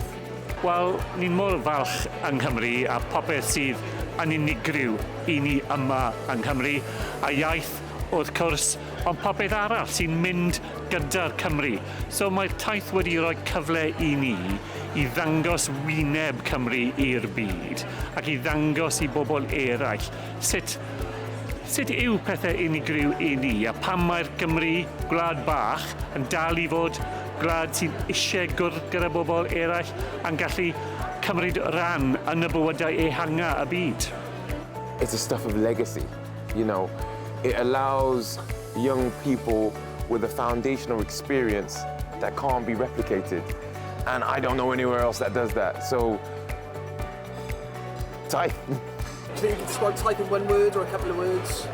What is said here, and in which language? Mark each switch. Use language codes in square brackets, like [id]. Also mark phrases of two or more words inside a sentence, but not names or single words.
[cy] Wel, ni'n mor falch yng Nghymru a popeth sydd yn unigryw I ni yma yng Nghymru a iaith wrth cwrs ond popeth arall sy'n mynd gyda'r Cymru. So mae'r taith wedi rhoi cyfle I ni I ddangos wyneb Cymru i'r byd ac I ddangos I bobl eraill sut yw pethau unigryw I ni a pam mae'r Gymru, gwlad bach, yn dal I fod gwlad sy'n eisiau gyda bobl eraill a'n gallu cymryd ran yn y bywydau ehanga y byd. [en] It's a stuff of legacy, you know. It allows young people with a foundational experience that can't be replicated. And I don't know anywhere else that does that. So, Taith. Do you think you could describe Taith in one word or a couple of words?